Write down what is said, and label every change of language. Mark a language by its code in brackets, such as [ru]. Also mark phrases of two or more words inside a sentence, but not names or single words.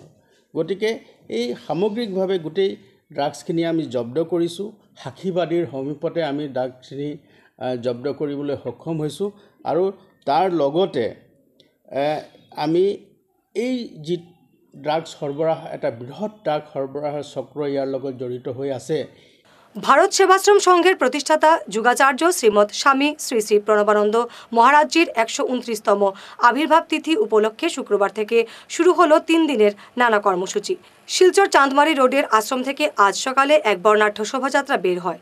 [as] গতিকে এই সামগ্ৰিকভাৱে গোটেই ড্ৰাগছখিনি আমি জব্দ কৰিছোঁ। সাক্ষীবাদীৰ সমীপতে আমি ড্ৰাগছখিনি জব্দ কৰিবলৈ সক্ষম হৈছোঁ। আৰু তাৰ লগতে আমি এই যি ড্ৰাগছ সৰবৰাহ, এটা বৃহৎ ড্ৰাগ সৰবৰাহৰ চক্ৰ ইয়াৰ লগত জড়িত হৈ আছে। [bn] ভারত সেবাশ্রম সংঘের প্রতিষ্ঠাতা যুগাচার্য শ্রীমৎ স্বামী শ্রী শ্রী প্রণবানন্দ মহারাজজির 129তম আবির্ভাব তিথি উপলক্ষে শুক্রবার থেকে শুরু হলো 3 দিনের নানা কর্মসূচি। শিলচর চাঁদমারি রোডের আশ্রম থেকে আজ সকালে এক বর্ণাঢ্য শোভাযাত্রা বের হয়।